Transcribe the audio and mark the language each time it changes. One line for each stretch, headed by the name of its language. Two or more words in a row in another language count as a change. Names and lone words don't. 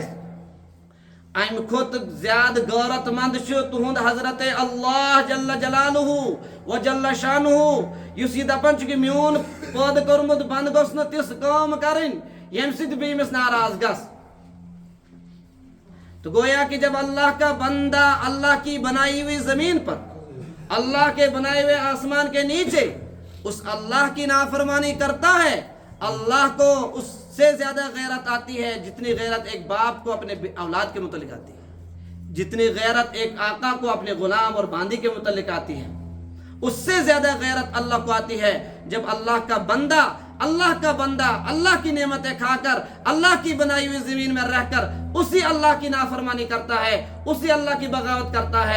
Kashmiri: امہِ کھۄتہٕ زیادٕ غیرت مند چھُ تُہُنٛد حضرت اللہ
Arabic: جل جلالہ و جل شانہ
Kashmiri: یُس یہِ دپان چھُ کہ میون پٲدٕ کوٚرمُت بنٛدٕ گوٚژھ نہٕ تِژھ کٲم کرٕنۍ ییٚمہِ سۭتۍ بہٕ ییٚمِس ناراض گژھٕ.
Urdu: تو گویا کہ جب اللہ کا بندہ اللہ کی بنائی ہوئی زمین پر اللہ کے بنائے ہوئے آسمان کے نیچے اس اللہ کی نافرمانی کرتا ہے اللہ کو اس سے زیادہ غیرت آتی ہے جتنی غیرت ایک باپ کو اپنے اولاد کے متعلق آتی ہے جتنی غیرت ایک آقا کو اپنے غلام اور باندی کے متعلق آتی ہے اس سے زیادہ غیرت اللہ کو آتی ہے جب اللہ کا بندہ اللہ کی نعمتیں کھا کر اللہ کی بنائی ہوئی زمین میں رہ کر اسی اللہ کی نافرمانی کرتا ہے اسی اللہ کی بغاوت کرتا ہے.